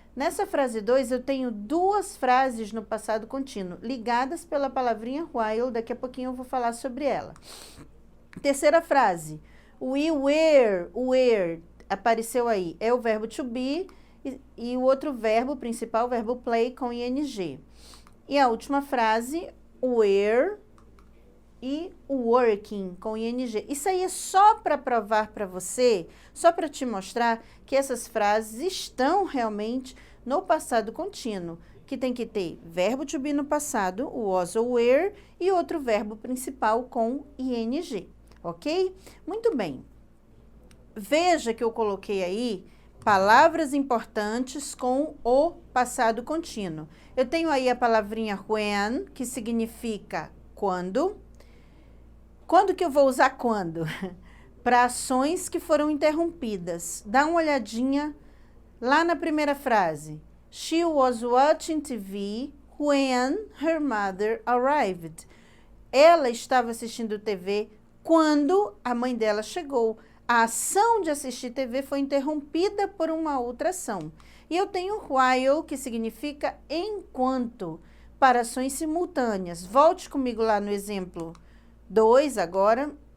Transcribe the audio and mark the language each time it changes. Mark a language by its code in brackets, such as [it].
[pt] Nessa frase 2, eu tenho duas frases no passado contínuo, ligadas pela palavrinha while, daqui a pouquinho eu vou falar sobre ela. Terceira frase, we were, apareceu aí, é o verbo to be, e o outro verbo principal, o verbo play, com ing. E a última frase, were e working, com ing. Isso aí é só para provar para você, só para te mostrar que essas frases estão realmente no passado contínuo, que tem que ter verbo to be no passado, o was ou were, e outro verbo principal com ing, ok? Muito bem. Veja que eu coloquei aí palavras importantes com o passado contínuo. Eu tenho aí a palavrinha when, que significa quando. Quando que eu vou usar quando? Para ações que foram interrompidas. Dá uma olhadinha lá na primeira frase. [en] She was watching TV when her mother arrived. [pt] Ela estava assistindo TV quando a mãe dela chegou. A ação de assistir TV foi interrompida por uma outra ação. E eu tenho while, que significa enquanto, para ações simultâneas. Volte comigo lá no exemplo 2 agora.